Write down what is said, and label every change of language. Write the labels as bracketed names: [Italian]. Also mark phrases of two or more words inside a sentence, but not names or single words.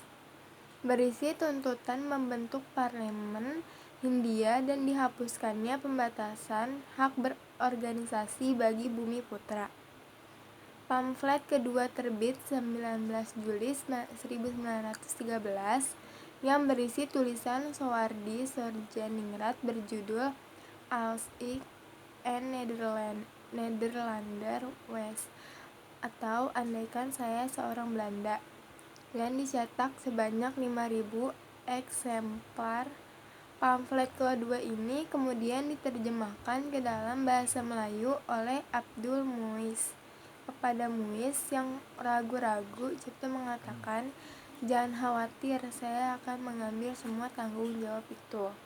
[Indonesian] Berisi tuntutan membentuk parlemen Hindia dan dihapuskannya pembatasan hak berorganisasi bagi Bumi Putra. Pamflet kedua terbit 19 Juli 1913 yang berisi tulisan Soehardi Soedjaningrat berjudul Als ik een Nederlander was, atau Andaikan Saya Seorang Belanda, yang dicetak sebanyak 5.000 eksemplar. Pamflet kedua ini kemudian diterjemahkan ke dalam bahasa Melayu oleh Abdul Muis. Kepada Muis yang ragu-ragu, Cipto mengatakan, "Jangan khawatir, saya akan mengambil semua tanggung jawab itu."